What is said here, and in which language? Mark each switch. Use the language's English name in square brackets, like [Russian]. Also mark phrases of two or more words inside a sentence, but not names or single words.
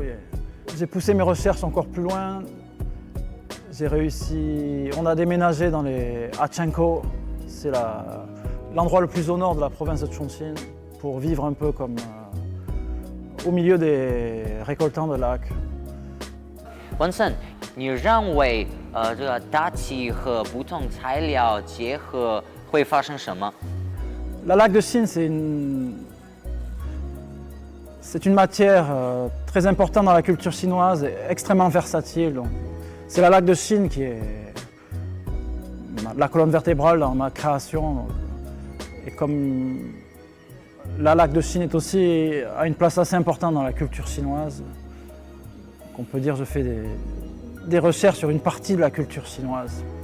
[French] J'ai poussé mes recherches encore plus loin. J'ai réussi. On a déménagé à Chenkou, c'est l'endroit le plus au nord de la province de Chongqing, pour vivre un peu comme au milieu des récoltants de laque. [Chinese] 文森，你认为这个大漆和不同材料结合会发生什么？ [French] La laque de Chine, c'est une matière très importante dans la culture chinoise et extrêmement versatile. C'est la laque de Chine qui est la colonne vertébrale dans ma création. Donc. Et comme la laque de Chine a une place assez importante dans la culture chinoise, on peut dire que je fais des recherches sur une partie de la culture chinoise.